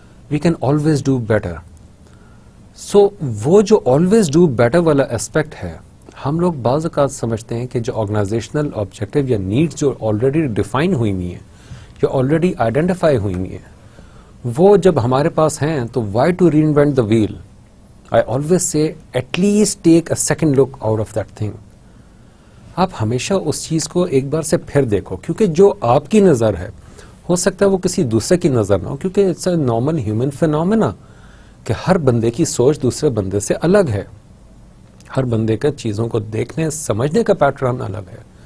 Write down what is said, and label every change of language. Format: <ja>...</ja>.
<en>We can always do better.</en> <ur>سو وہ جو always do better والا اسپیکٹ ہے, ہم لوگ بعض اوقات سمجھتے ہیں کہ جو آرگنائزیشنل آبجیکٹو یا نیڈس جو آلریڈی ڈیفائن ہوئی ہوئی ہیں, جو آلریڈی آئیڈینٹیفائی ہوئی ہوئی ہیں, وہ جب ہمارے پاس ہیں تو</ur> <en>Why to reinvent the wheel. I always say at least take a second look out of that thing.</en> <ur>آپ ہمیشہ اس چیز کو ایک بار سے پھر دیکھو, کیونکہ جو آپ کی نظر ہے ہو سکتا ہے وہ کسی دوسرے کی نظر نہ ہو, کیونکہ</ur> <en>it's a normal human phenomena</en> <ur>کہ ہر بندے کی سوچ دوسرے بندے سے الگ ہے, ہر بندے کا چیزوں کو دیکھنے سمجھنے کا پیٹرن الگ ہے.</ur>